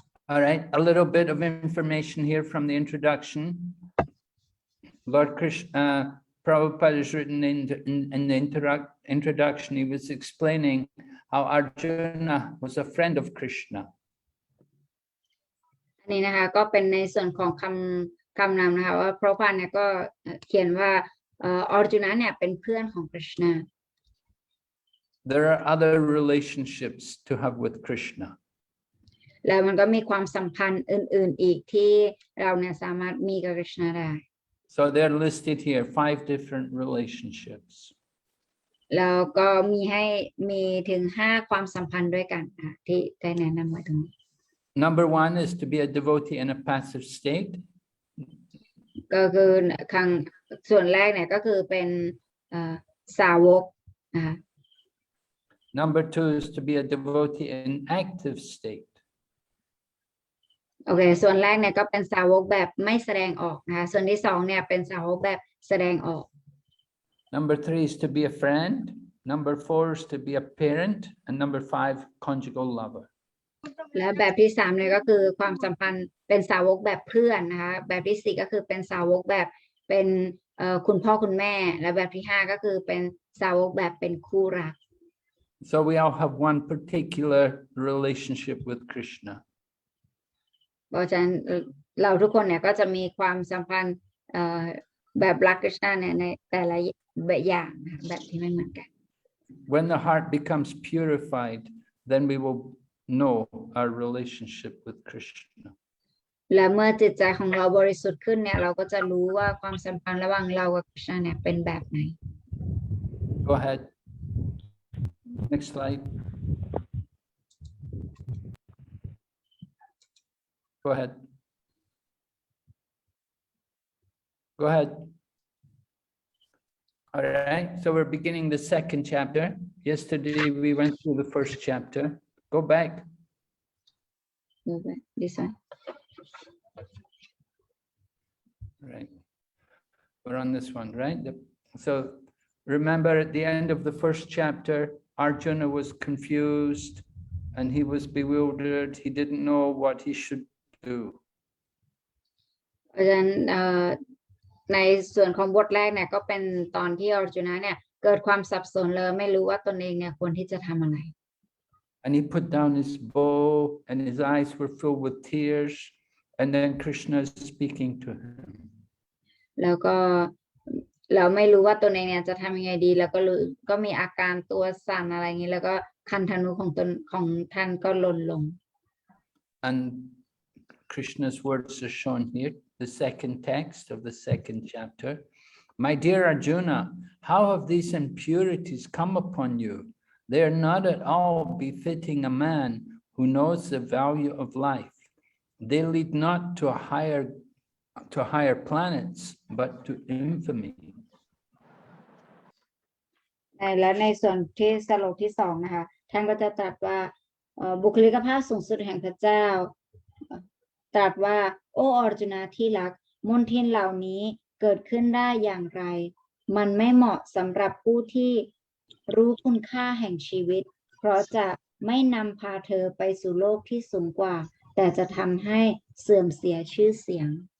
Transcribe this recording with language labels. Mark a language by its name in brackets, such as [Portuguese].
[English] All right, a little bit of information here from the introduction. Lord Krishna, Prabhupada has written in the introduction, he was explaining how Arjuna was a friend of Krishna. [Thai] อันนี้นะคะก็เป็นในส่วนของคำนำนะคะว่าพระพันธ์เนี่ยก็เขียนว่าอร์จุนะเนี่ยเป็นเพื่อนของ Krishna. [English] There are other relationships to have with Krishna. [Thai] แล้วมันก็มีความสัมพันธ์อื่นๆอีกที่เราเนี่ยสามารถมีกับ Krishna ได้ [English] So they're listed here, 5 different relationships. [Thai] แล้วก็มีถึง5ความสัมพันธ์ด้วยกันที่ได้แนะนำไว้ตรงนี้ [English] Number 1 is to be a devotee in a passive state. [Thai] ก็คือครั้งส่วนแรกเนี่ยก็คือเป็นสาวกนะคะ [English] Number 2 is to be a devotee in active state. [Thai] โอเคส่วนแรกเนี่ยก็เป็นสาวกแบบไม่แสดงออกนะคะส่วนที่สองเนี่ยเป็นสาวกแบบแสดงออก [English] Number 3 is to be a friend. Number 4 is to be a parent. And number 5, conjugal lover. [Thai] และแบบที่สามเนี่ยก็คือความสัมพันธ์เป็นสาวกแบบเพื่อนนะคะแบบที่สี่ก็คือเป็นสาวกแบบเป็นคุณพ่อคุณแม่และแบบที่ห้าก็คือเป็นสาวกแบบเป็นคู่รัก [English] So we all have one particular relationship with Krishna. [Thai] เพราะฉะนั้นเราทุกคนเนี่ยก็จะมีความสัมพันธ์แบบรักกฤษณะเนี่ยในแต่ละแบบอย่างแบบที่ไม่เหมือนกัน [English] When the heart becomes purified, then we will know our relationship with Krishna. [Thai] และเมื่อจิตใจของเราบริสุทธิ์ขึ้นเนี่ยเราก็จะรู้ว่าความสัมพันธ์ระหว่างเรากับกฤษณะเนี่ยเป็นแบบไหน [English] Go ahead. Next slide. Go ahead. Go ahead. All right, so we're beginning the second chapter. Yesterday we went through the first chapter. Go back. This one. Right. We're on this one, right? So remember at the end of the first chapter, Arjuna was confused and he was bewildered. He didn't know what he should do. [Thai] เพราะฉะนั้นในส่วนของบทแรกเนี่ยก็เป็นตอนที่อร์จุนะเนี่ยเกิดความสับสนเลยไม่รู้ว่าตนเองเนี่ยควรที่จะทำอะไร [English] And he put down his bow and his eyes were filled with tears. And then Krishna is speaking to him. [Thai] แล้วก็เราไม่รู้ว่าตนเองเนี่ยจะทำยังไงดีแล้วก็มีอาการตัวสั่นอะไรอย่างนี้แล้วก็คันธนูของท่านก็หล่นลง [English] And Krishna's words are shown here, the second text of the second chapter. My dear Arjuna, how have these impurities come upon you? They are not at all befitting a man who knows the value of life. They lead not to higher planets, but to infamy. [Thai] และในส่วนที่สโลกที่สองนะคะท่านก็จะตรัสว่าบุคลิกภาพสูงสุดแห่งพระเจ้าตรัสว่าโอ้อร์จุนะที่รักมลทินเหล่านี้เกิดขึ้นได้อย่างไรมันไม่เหมาะสำหรับผู้ที่รู้คุณค่าแห่งชีวิตเพราะจะไม่นำพาเธอไปสู่โลกที่สูงกว่าแต่จะทำให้เสื่อมเสียชื่อเสียง